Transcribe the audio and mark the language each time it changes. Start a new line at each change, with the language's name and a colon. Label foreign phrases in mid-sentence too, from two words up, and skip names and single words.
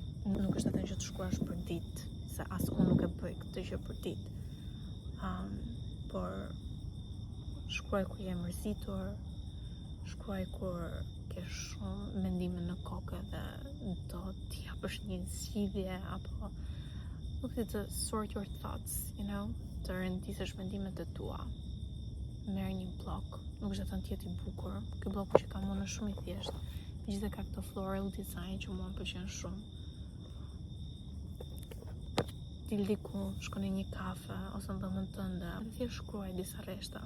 Albanian: Nuk është atë që të shkruash për ditë, se as unë nuk e bëj këtë gjë për ditë. Por shkruaj kur je mërzitur, shkruaj kur ke shumë mendime në kokë dhe do t'i japësh një zgjidhje apo nuk të
English: sort your thoughts,
Albanian: të rendisësh mendimet e tua. Merr një blok, nuk është thënë tjetë i bukur. Ky blok që kam unë është shumë i thjeshtë. Megjithëse ka këto
English: floral design
Albanian: që mua më pëlqen shumë. Dil diku, shkon në një kafe ose në dhomën tënde, dhe thjesht shkruaj disa rreshta.